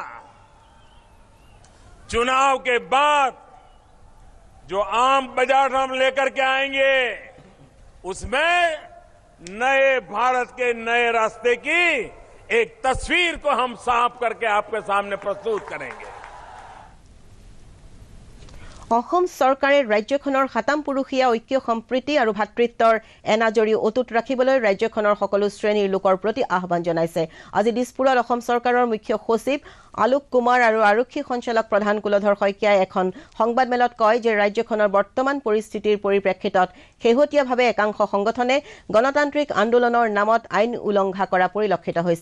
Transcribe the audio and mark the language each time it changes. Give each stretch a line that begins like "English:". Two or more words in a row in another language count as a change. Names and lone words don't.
Hindi: चुनाव के बाद जो आम बजट हम लेकर के आएंगे उसमें नए भारत के नए रास्ते की एक तस्वीर को हम साफ करके आपके सामने प्रस्तुत करेंगे।
Assamese: অসম চৰকাৰে ৰাজ্যখনৰ সাতাম পুৰুষীয়া ঐক্য সম্প্ৰীতি আৰু ভাতৃত্বৰ এনাজৰী অটুট ৰাখিবলৈ ৰাজ্যখনৰ সকলো শ্ৰেণীৰ লোকৰ প্ৰতি আহ্বান জনাইছে। আজি দিছপুৰত অসম চৰকাৰৰ মুখ্য সচিব আলোক কুমাৰ আৰু আৰক্ষী সঞ্চালক প্ৰধান কুলধৰ শইকীয়াই এখন সংবাদমেলত কয় যে ৰাজ্যখনৰ বৰ্তমান পৰিস্থিতিৰ পৰিপ্ৰেক্ষিতত শেহতীয়াভাৱে একাংশ সংগঠনে গণতান্ত্ৰিক আন্দোলনৰ নামত আইন উলংঘা কৰা পৰিলক্ষিত হৈছে।